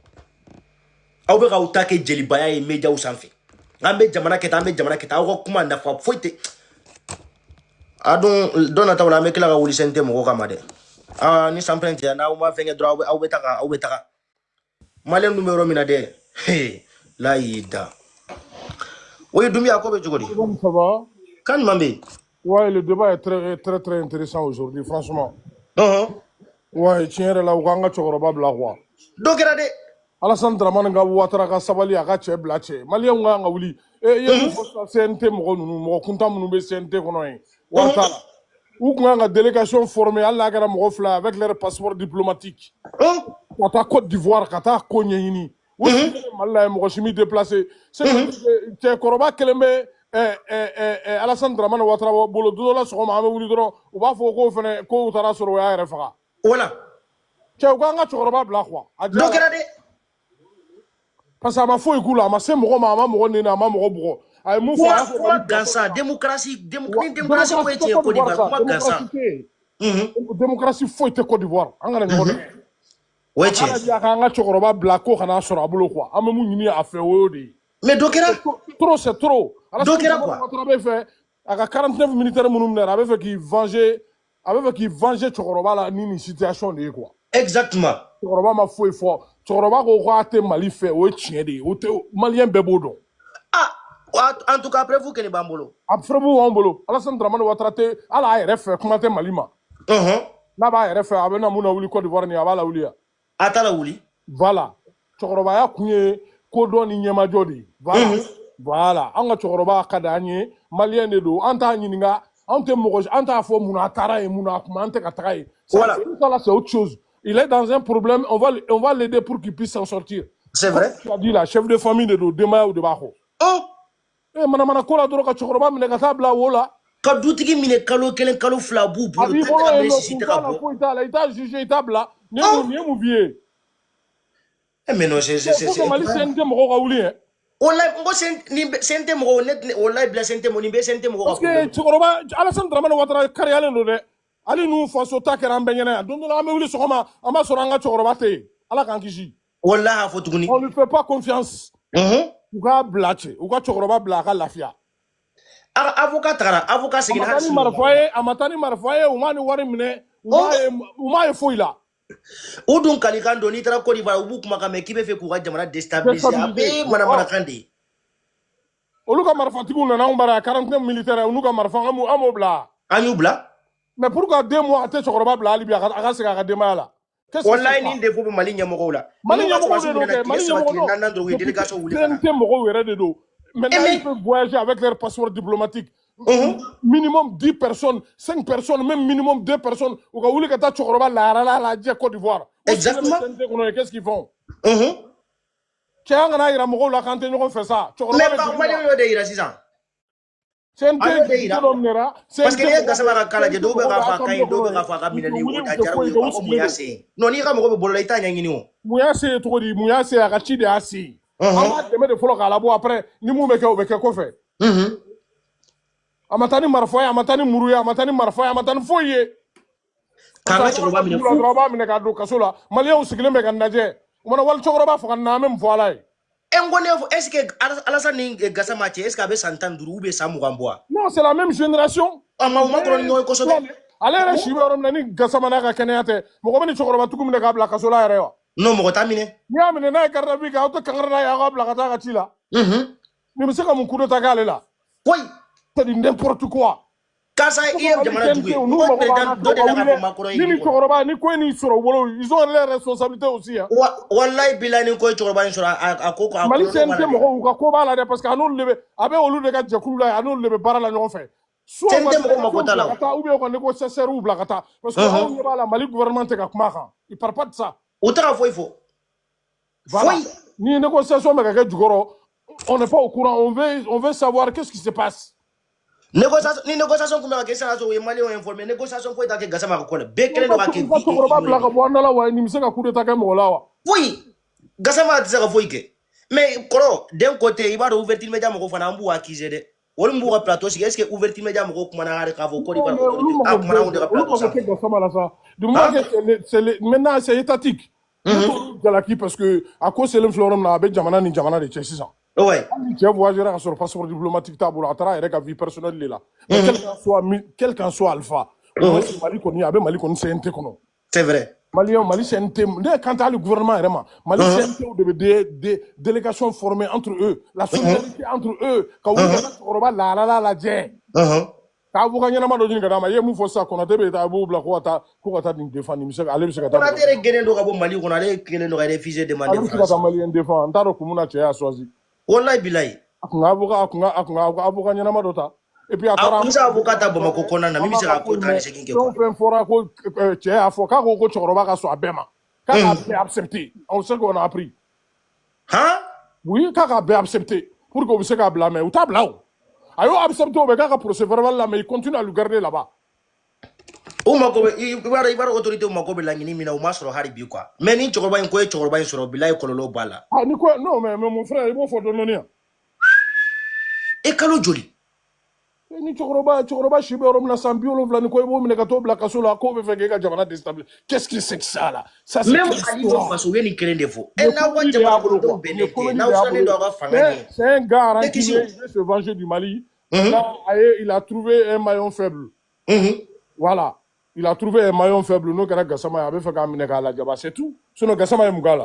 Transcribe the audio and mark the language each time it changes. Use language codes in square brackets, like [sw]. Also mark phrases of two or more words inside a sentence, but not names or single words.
[bm] aw bɛ k'aw ta kɛ jelibaya ye médiaw sanfɛ an bɛ jamana kɛ tan aw ka kuma nafa foyi tɛ a don nataw la an bɛ tila ka wuli CNT mɔgɔw kama dɛ ni sanpɛn tɛ n'aw ma fɛn kɛ dɔrɔn aw bɛ taga maliyɛn dun bɛ yɔrɔ min na dɛ la y'i da oui Doumbia ko bɛ cogo di [fr] Ça va? [bm] Kan ɲuman bɛ yen [fr] Ouais, le débat est très intéressant aujourd'hui, franchement. Ouais, [bm] tiɲɛ yɛrɛ la u k'an ka cɛkɔrɔba bila quoi. dɔ kɛra dɛ Alassane Dramane ka Ouattara ka sabali a ka cɛ bila cɛ. Maliyɛnw kan ka wuli. I ye mun fɔ CNT mɔgɔ ninnu mɔgɔ kuntan minnu bɛ CNT kɔnɔ yen wari t'a la. U kun kan ka [fr] délégation former [bm] hali n'a kɛra mɔgɔ fila [fr] avec leur passeport diplomatique. [bm] Ka taa Côte d'Ivoire ka taa ko ɲɛɲini. U sigilen Mali la yen mɔgɔ si m'i déplacé. Cɛkɔrɔba kelen bɛ Alassane Dramane Ouattara bolo don dɔ la sɔgɔma an bɛ wuli dɔrɔn u b'a fɔ ko fɛnɛ ko u taara sɔrɔ u y'a yɛrɛ faga. [fr] Voilà. [bm] Cɛ u k'an ka cɛkɔrɔba bila quoi. dɔ kɛra dɛ parce que a ma foyi k'u la a ma se mɔgɔ ma a ma mɔgɔ nɛni a ma mɔgɔ bugɔ a ye mun fɔ kuma gansan démocratie ko ye tiɲɛ ye Côte d'Ivoire kuma gansan démocratie foyi tɛ Côte d'Ivoire an kana ɲɔgɔn dɛmɛ o ye tiɲɛ a k'an ka cɛkɔrɔba bila ko kana sɔrɔ a bolo quoi an bɛ mun ɲini a fɛ o y'o de ye mais dɔ kɛra [fr] trop c'est trop [bm] dɔ kɛra quoi a bɛ fɛ a ka 49 militaires minnu minɛ a bɛ fɛ k'i venger cɛkɔrɔba la ni nin situation de ye quoi [fr] exactement [bm] cɛkɔrɔba ma foyi fɔ cɛkɔrɔba ko k'a tɛ Mali fɛ o ye tiɲɛ de ye o tɛ maliyɛn bɛɛ b'o dɔn [fr] en tout cas [bm] preuve kɛnɛ b'an bolo a preuve b'an bolo Alassane Dramane Ouattara tɛ hali a yɛrɛ fɛ kuma tɛ Mali ma n'a b'a yɛrɛ fɛ a bɛ na mun na wuli Côte d'Ivoire nin a b'a la wuli yan a t'a la wuli voilà cɛkɔrɔbaya kun ye kodɔn ni ɲɛmajɔ de ye voilà an ka cɛkɔrɔba ka d'an ye maliyɛn de don an t'a ɲininka an t'a fɔ mun na a taara yen mun na a kuma an tɛ ka taga yen [fr] voilà c'est autre chose il est dans un problème on va l'aider pour qu'il puisse s'en sortir c'est vrai tu as dit là chef de famille [bm] de don denbayaw de b'a kɔ manamana ko la dɔrɔn ka cɛkɔrɔba minɛ ka taa bila wo la ka dutigi minɛ kalo kelen kalo fila b'u bolo a b'i bolo yen nɔ kun t'a la foyi t'a la i t'a jugé i t'a bila nin ye mun f'i ye [fr] mais non c'est [bm] Mali CNT mɔgɔw ka wuli yɛ wallahi n ko CNT mɔgɔw ne wallahi bila CNT mɔgɔw nin bɛ CNT mɔgɔw parce que cɛkɔrɔba Alassane Dramane Ouattara kariyalen don dɛ hali n'u faso ta kɛra an bɛɛ ɲɛna yan don dɔ la an bɛ wuli sɔgɔma an b'a sɔrɔ an ka cɛkɔrɔba tɛ yen ala k'an kisi wallahi a fɔ tuguni [fr] on lui fait pas confiance [bm] u k'a bila cɛ u ka cɛkɔrɔba bila a ka lafiya avocat tagara avocat seginna hali sini a ma taa ni marifa ye u m'a ni wari minɛ u m'a ye foyi la u dun kalikan don n'i taara Côte d'Ivoire u b'u kumakan mɛn k'i bɛ fɛ k'u ka jamana déstabiliser a bɛɛ manamanakan de ye olu ka marifatigiw nana anw bara 49 militaires u n'u ka marifa an m'o bila an y'u bila [fr] mais pourquoi [bm] 2 mois a tɛ cɛkɔrɔba bila hali bi a ka segin a ka denbaya la wallahi nin défaut bɛ Mali ɲɛmɔgɔw la Mali ɲɛmɔgɔw de don kɛ Mali ɲɛmɔgɔw mɔgɔw yɛrɛ de don [fr] maintenant ils peuvent voyager avec leur passeport diplomatique minimum 10 personnes 5 personnes même minimum 2 personnes [bm] u ka wuli ka taa cɛkɔrɔba laharala lajɛ Côte d'Ivoire [fr] exactement qu'est-ce qu'ils font [bm] cɛ an kana yira mɔgɔw la k'an tɛ ɲɔgɔn fɛ sa mais ba Maliyɛn y'o de yira sisan parce que n'i ye Gassama ka cas lajɛ dɔw bɛ k'a fɔ a ka ɲi dɔw bɛ k'a fɔ a ka minɛli o ta jaraw ye u b'a fɔ mun y'a se yen non n'i ka mɔgɔ bɛ bolo la i t'a ɲɛɲini o mun y'a se cogo di mun y'a se a ka ci de y'a se an b'a dɛmɛ de fɔlɔ k'a labɔ après ni mun bɛ kɛ o bɛ kɛ kɔfɛ a ma taa ni marifa ye a ma taa ni muru ye a ma taa ni marifa ye a ma taa ni foyi ye k'an ka cɛkɔrɔba minɛ fu dɔrɔn b'a minɛ k'a don kaso la maliyɛnw sigilen bɛ ka lajɛ u mana wali cɛkɔrɔba faga na an bɛ mun fɔ ala ye n ko ne [fr] est ce que [bm] Alassane ni Gassama cɛ [fr] est ce que [bm] a bɛ san 15 [fr] ou bien [bm] san 20 bɔ wa [fr] non c'est la même génération [bm] u ma dɔrɔn ni ɲɔgɔn ye kosɛbɛ ale yɛrɛ si bɛ yɔrɔ min na ni Gassama n'a ka kɛnɛya tɛ mɔgɔ bɛ ni cɛkɔrɔbatigiw minɛ k'a bila kaso la yɛrɛ wa non mɔgɔ t'a minɛ n'i y'a minɛ n'a ye [fr] garde à vue [bm] kɛ aw tɛ kankari n'a ye aw k'a bila ka taa a ka ci la nin bɛ se ka mun [fr] coup d'état [bm] k'ale la [fr] c'est du n'importe quoi [bm] Kasa i ye jamana jugu ye ko président dɔ de la ka fɔ Macron ye ni cɛkɔrɔba ni ko in sɔrɔ u bolo [fr] ils ont leurs responsabilités aussi hein [bm] wallahi bilahi ni ko ye cɛkɔrɔba in sɔrɔ a ko a Mali CNT mɔgɔw u ka ko b'a la dɛ parce que a n'olu de bɛ a bɛ olu de ka jɛkulu la a n'olu de bɛ baara la ɲɔgɔn fɛ CNT mɔgɔw mako t'a la o [fr] ou bien [bm] u ka négociateur bila ka taa parce que anw ɲɛ b'a la Mali gouvernement tɛ ka kuma a kan [fr] il parle pas de ça [bm] u tɛ ka foyi fɔ foyi ni négociation bɛ ka kɛ jukɔrɔ [fr] on n'est pas au courant on veut savoir qu'est-ce qui se passe [bm] négociation ni négociation kun bɛ ka kɛ sisan o ye maliyɛnw informé négociation foyi t'a kɛ Gassama ka ko la bɛɛ kɛlen don ka kɛ cɛkɔrɔba bila ka bɔ an da la wa ni bɛ se ka [fr] coup d'état [bm] kɛ mɔgɔ la wa foyi Gassama tɛ se ka foyi kɛ mais kɔrɔ [fr] d'un côté [bm] i b'a dɔn [fr] ouverture média [bm] mɔgɔw fana an b'u accuser dɛ olu b'u ka plateau sigi [fr] est-ce que ouverture média [bm] mɔgɔw kumana hali k'a fɔ Côte d'Ivoire autorité a kumana anw de ka plateau sanfɛ Gassama la [fr] ça du moment que maintenant c'est étatique [bm] jalaki parce que a ko selen filɛ yɔrɔ min na a bɛ jamana ni jamana de cɛ sisan [fr] ouais [bm] cɛ voyagera ka sɔrɔ [fr] passeport diplomatique [bm] t'a bolo a taara a yɛrɛ ka [fr] vie personnelle [bm] de la [fr] mais quel qu'en soit [bm] alpha Mali kɔni a bɛ Mali kɔni CNT kɔnɔ [fr] c'est vrai [bm] Mali CNT ne kan tɛ hali gouvernement yɛrɛ ma Mali CNT de bɛ [fr] des délégations formées entre eux [bm] la solidarité entre eux ka wuli ka cɛkɔrɔba lahalaya lajɛ k'a fɔ ka ɲɛnama dɔ ɲini ka d'a ma i ye mun fɔ sisan Konate bɛ taa a b'o bila ko ka taa nin défend ale bɛ se ka taa Konate yɛrɛ gɛnnen don ka bɔ Mali kɔnɔ ale kelen don ka [fr] réfugié demander [bm] France ale bɛ se ka taa Malien défend n t'a dɔn kun min na cɛ y'a choisi [ar] wallahi bilahi [bm] a kun ka avocat ɲɛnama dɔ ta [fr] et puis [bm] a taara a musa avocat ta Bamako kɔnɔna na min bɛ se ka ko 18 kɛ fɛn fɔra ko cɛ y'a fɔ k'a ko cɛkɔrɔba ka sɔn a bɛɛ ma k'a k'a bɛɛ accepté [fr] on sait qu'on a appris oui [bm] k'a k'a bɛɛ accepté [fr] pour que [bm] u bɛ se k'a bila mais u t'a bila o a y'o accepté o bɛ k'a ka [fr] procès verbal [bm] la [fr] mais il continue à le garder là-bas [bm] o mako bɛ i b'a dɔn autorité mako bɛ laɲini min na o ma sɔrɔ hali bi quoi mais ni cɛkɔrɔba in ko ye cɛkɔrɔba in sɔrɔ bilahi kɔlɔlɔ b'a la ni ko [fr] non mais mon frère [bm] i b'o fɔ dɔɔni yan e kalo joli ni cɛkɔrɔba si bɛ yɔrɔ min na san 70 ni ko i b'o minɛ ka t'o bila kaso la k'o bɛ fɛ k'e ka jamana déstabiliser [fr] qu'est-ce que c'est que ça là ça c'est [bm] même Ali faso u ye nin kelen de fɔ n'aw ka jamanadenw bɛnnen tɛ n'aw silannen don aw ka fanga ɲɛ [fr] c'est un gars rancunier il veut se venger du Mali il a trouvé un maillon faible voilà il a trouvé un maillon faible [bm] n'o kɛra Gassama ye a bɛ fɛ k'a minɛ k'a lajaba [fr] c'est tout sinon [bm] Gassama ye mun k'a la